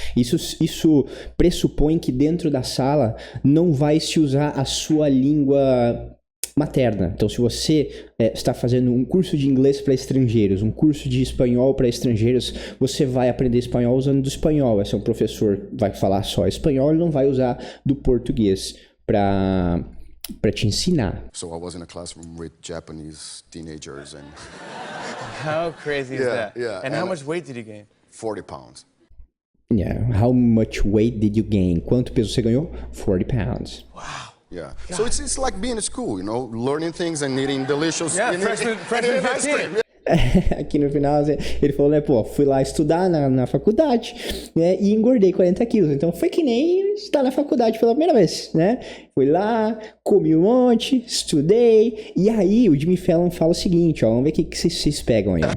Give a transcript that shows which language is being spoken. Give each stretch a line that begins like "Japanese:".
Portuguese: Isso pressupõe que dentro da sala não vai se usar a sua língua materna. Então, se você está fazendo um curso de inglês para estrangeiros, um curso de espanhol para estrangeiros, você vai aprender espanhol usando do espanhol. Se um professor vai falar só espanhol, ele não vai usar do português para te ensinar.
English: So I was in a classroom with Japanese teenagers and How crazy is that? Yeah. And how much weight did you gain? 40 pounds. Yeah. How much weight did you gain?
Portuguese: Quanto peso você ganhou?
English: 40 pounds. Wow. Yeah. So it's like being in school, you know, learning things and eating delicious. Yeah, freshman 15.
Portuguese: Aqui no final, ele falou, né, pô, fui lá estudar na faculdade, né, e engordei 40 quilos. Então, foi que nem estudar na faculdade pela primeira vez, né? Fui lá, comi um monte, estudei, e aí o Jimmy Fallon fala o seguinte, ó, vamos ver o que vocês pegam aí.